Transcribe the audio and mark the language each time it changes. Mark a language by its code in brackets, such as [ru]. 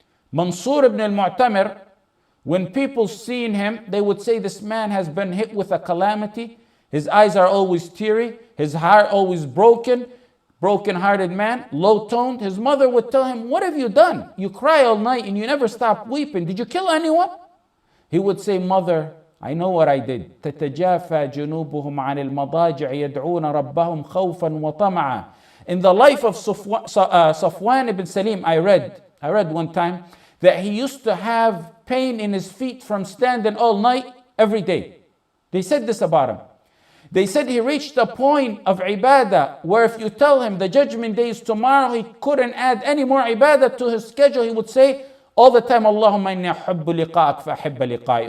[en] Mansur ibn al-Mu'tamir, when people seen him, they would say, this man has been hit with a calamity. His eyes are always teary, his heart always broken-hearted man, low-toned. His mother would tell him, what have you done? You cry all night and you never stop weeping. Did you kill anyone? He would say, mother, I know what I did. [ar] تتجافى جنوبهم عن المضاجع يدعون ربهم خوفا وطمعا. [en] In the life of Safwan ibn Salim, I read one time that he used to have pain in his feet from standing all night every day. They said this about him. They said he reached a point of ibadah where if you tell him the judgment day is tomorrow, he couldn't add any more ibadah to his schedule. He would say all the time, [ar] Allahumma inni ahubbu liqa'ak fa ahibba liqa'i.